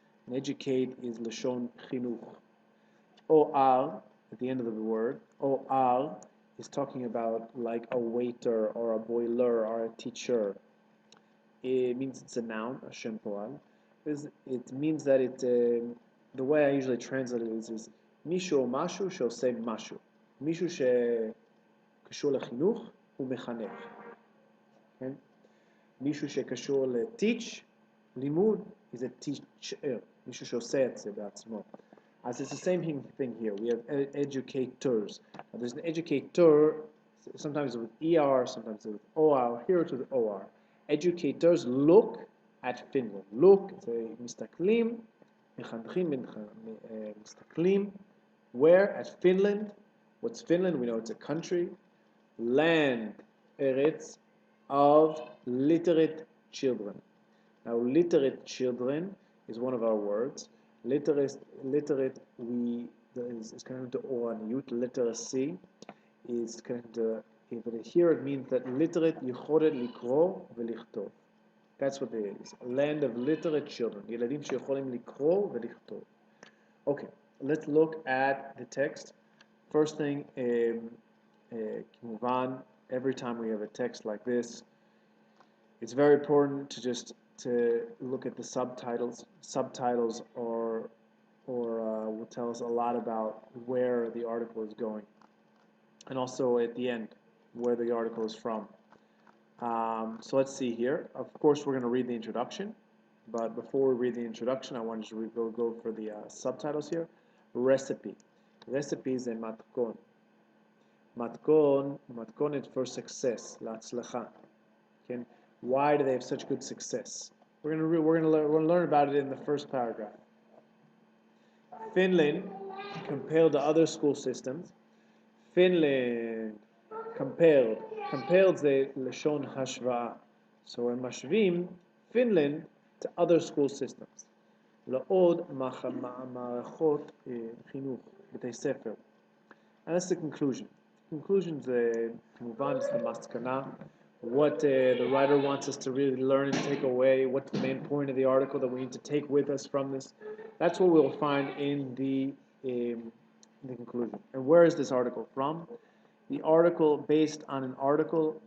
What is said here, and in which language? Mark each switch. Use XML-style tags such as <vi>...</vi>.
<en>And educate is Lashon Chinuch. Or, at the end of the word, or is talking about like a waiter or a boiler or a teacher. It means it's a noun, a Shem Poal. It means that the way I usually translate it is מישהו או משהו שעושה משהו.</en> <he>מישהו שקשור לחינוך הוא מחנך. כן? מישהו שקשור ל-teach, לימוד, is a teacher.</he> <en>מישהו שעושה את זה בעצמו. As it's the same thing here. We have educators. Now, there's an educator, sometimes with ER, sometimes with OR, here to the OR. Educators look at Finland.</en> <he>Look, מסתכלים, מחנכים, מסתכלים.</he> <en>Where? At Finland. What's Finland? We know it's a country. Land, Eretz, of literate children. Now, literate children is one of our words. Literate is connected to oraniyut. Literacy is connected to, but here it means that literate יכולת לקרוא ולכתוב. That's what it is. A land of literate children.</en> <he>ילדים שיכולים לקרוא ולכתוב.</he> <en>Okay, let's look at the text. First thing, כמובן, every time we have a text like this, it's very important to look at the subtitles. Subtitles will tell us a lot about where the article is going, and also at the end where the article is from. So let's see here. Of course, we're going to read the introduction, but before we read the introduction, I wanted to go for the subtitles here. Recipe. Recipe is a matkon. Matkonet for success, להצלחה. Okay? Why do they have such good success? We're going to learn about it in the first paragraph. Finland, compared to other school systems, Finland compared זה לשון השוואה. So הם משווים Finland to other school systems.</en> <he>לעוד מערכות חינוך, בתי ספר.</he> <en>And that's the conclusion. Conclusion זה כמובן is the מסקנה. What the writer wants us to really learn and take away, what's the main point of the article that we need to take with us from this. That's what we'll find in the conclusion. And where is this article from? The article based on an article.</en>